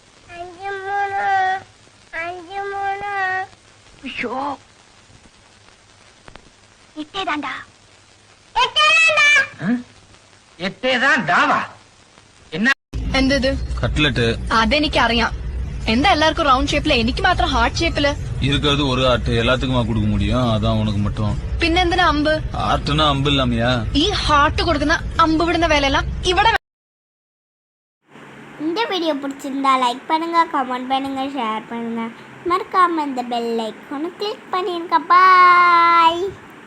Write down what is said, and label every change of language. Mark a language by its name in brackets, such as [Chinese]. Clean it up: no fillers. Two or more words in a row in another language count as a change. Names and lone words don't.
[Tamil] 5 3. ஐயோ, [Malayalam] എട്ടേതാ ഡാവാ എന്നാ എന്തത് കട്ട്ലറ്റ് അതെനിക്കറിയാം. എന്താ എല്ലാവർക്കും റൗണ്ട് ഷേപ്പില്, എനിക്ക് മാത്രം ഹാർട്ട് ഷേപ്പില്? [Tamil] இருக்கிறது ஒரு ஆர்ட், எல்லாத்துக்குமா கொடுக்க முடியும்? அதான் உனக்கு மட்டும். [Malayalam] പിന്നെന്തിനാ അമ്പ്? [Tamil] ஆர்ட்னா அம்பு இல்லாமையா? [Malayalam] ഈ ഹാർട്ട് കൊടുക്കുന്ന അമ്പ് വിടുന്ന വേലയെല്ലാം ഇവിടെ. [Tamil] இந்த வீடியோ பிடிச்சிருந்தா லைக் பண்ணுங்க, கமெண்ட் பண்ணுங்க, ஷேர் பண்ணுங்க. மறக்காம இந்த பெல் ஐகானை கிளிக் பண்ணிருங்க. பாய்.